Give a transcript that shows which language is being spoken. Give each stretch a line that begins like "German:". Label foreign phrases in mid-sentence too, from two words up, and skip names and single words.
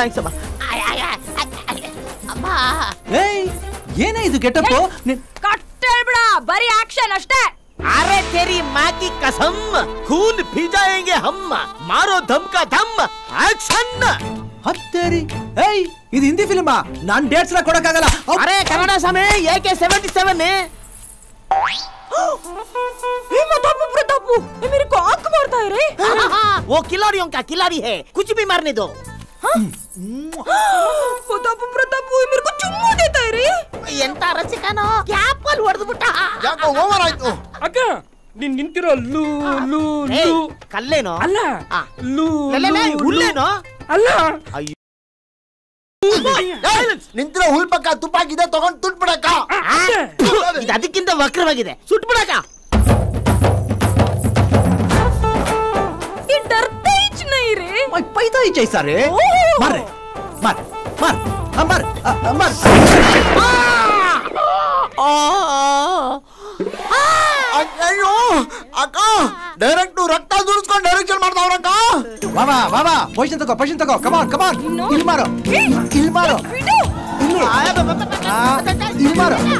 Kannada: ಏನೇ ಇದು ಗೆಟಪ್? ಕಟ್ಟೇಳ್ಬಿಡ, ಬರೀ ಆಕ್ಷನ್ ಅಷ್ಟೇ.
Hindi: अरे तेरी माँ की कसम, खून पी जाएंगे हम, मारो दम का दम, ಆಕ್ಷನ್.
Kannada: ಹತ್ತೇರಿ ಏಯ್, ಇದು ಹಿಂದಿ ಫಿಲ್ಮಾ? ನಾನ್ ಡೇಟ್ಸ್ ಕೊಡಕ್ಕಾಗಲ್ಲ. ಅರೆ ಕನ್ನಡ ಸಮಯ AK-77.
Hindi: प्रतापू ये मेरे को आंख मारता है रे. वो खिलाड़ियों का खिलाड़ी है, कुछ भी मारने दो. प्रतापू ये मेरे को चुम्मा देता है रे.
Kannada: ಎಂತ ರಸಿಕನೋ, ಕ್ಯಾಪಲ್ ಹೊಡೆದು ಬಿಟ್ಟ. ಯಾಕೋ ಓವರ್ ಆಯ್ತು. ಅಕ್ಕ ನೀನ್ ನಿಂತಿರೋ ಲೂ ಲೂ ಲೂ ಕಲ್ಲೇನೋ ಅಲ್ಲ, ಲೂ ಹುಲ್ಲೇನೋ ಅಲ್ಲ. ಅಯ್ಯೋ ನಿಂತಿರೋ ಹುಲ್ ಪಕ್ಕ ತುಪ್ಪಾಕಿದೆ, ತಗೊಂಡ್ ತುಟ್ಬಿಡಕ್ಕ. ಇದು ಅದಕ್ಕಿಂತ ವಕ್ರವಾಗಿದೆ, ಸುಟ್ಬಿಡಕ್ಕ.
Hindi: ये डरता ही नहीं रे. पैदा ही जैसा रे. मार रे, मार मार मार मार.
Kannada: ಅಯ್ಯೋ ಅಕ್ಕ, ಡೈರೆಕ್ಟ್ ರಕ್ತ ದುಡಿಸ್ಕೊಂಡು ಡೈರೆಕ್ಷನ್ ಮಾಡ್ತಾವ್ರಕ್ಕ. ಬಾಬಾ ಬಾಬಾ, ಪೊಸಿಷನ್ ತಗೋ,
English: come on come on.
Kannada: ಇಲ್ಲಿ ಮಾರೋ, ಇಲ್ಲಿ ಮಾರೋ, ಇಲ್ಲಿ ಮಾರೋ.